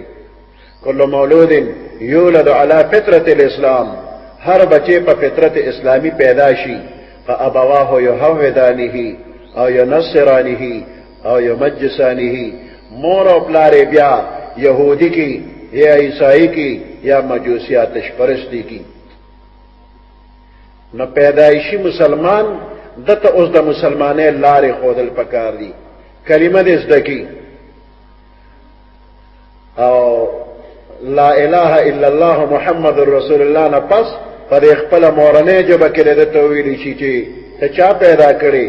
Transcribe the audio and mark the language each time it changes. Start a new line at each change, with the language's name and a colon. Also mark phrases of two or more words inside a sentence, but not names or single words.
Arabic: کل مولود یولد علی فطرت الاسلام،
Pashto: هر بچی په فطرت اسلامی پیدا شي.
Arabic: فابواه یهودانه او ینصرانه او یمجسانه،
Pashto: مور او پلار بیا یهودی کی یا عیسائی کی یا مجوسی آتش پرستی کی. نو پیدایشی مسلمان دته اوس د مسلمانې لارې خودل پکار دي. کلمه دې زده کی او
Arabic: لا اله الا الله محمد رسول الله
Pashto: نه پس پر خپل مورنه جبه کې د تویل شي چې ته چا پیدا کړي؟